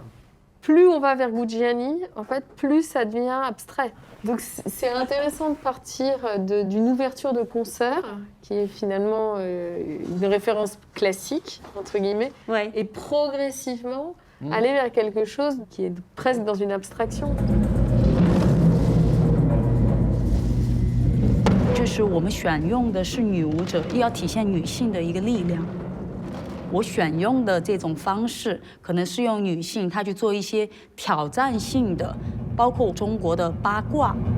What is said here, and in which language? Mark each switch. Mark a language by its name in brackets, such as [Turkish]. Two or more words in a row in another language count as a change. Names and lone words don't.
[French] Plus on va vers Guglielmi, en fait, plus ça devient abstrait. Donc c'est intéressant de partir d'une ouverture de concert, qui est finalement une référence classique, entre guillemets, Ouais. et progressivement aller vers quelque chose qui est presque dans une abstraction. [Chinese] 这是我们选用的是女舞者，要体现女性的一个力量。我选用的这种方式，可能是用女性她去做一些挑战性的，包括中国的八卦。